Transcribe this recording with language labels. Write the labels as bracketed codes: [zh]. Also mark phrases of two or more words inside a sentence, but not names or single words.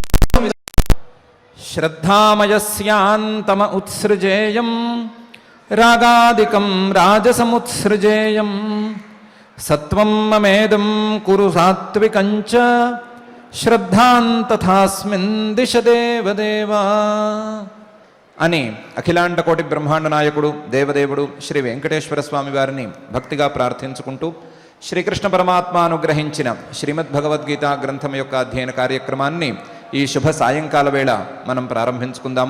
[sa] श्रद्धामयस्यान्तम उत्सृजेयं रागादिकं राजसमुत्सृजेयं सत्वं ममेदं कुरु सात्विकञ्च श्रद्धां तथास्मिन् दिश देवदेवा [te] అని అఖిలాండ కోటి బ్రహ్మాండ నాయకుడు దేవదేవుడు శ్రీ వెంకటేశ్వర స్వామి వారిని భక్తిగా ప్రార్థించుకుంటూ శ్రీకృష్ణ పరమాత్మ అనుగ్రహించిన శ్రీమద్ భగవద్గీత గ్రంథం యొక్క అధ్యయన కార్యక్రమాన్ని ఈ శుభ సాయంకాల వేళ మనం ప్రారంభించుకుందాము.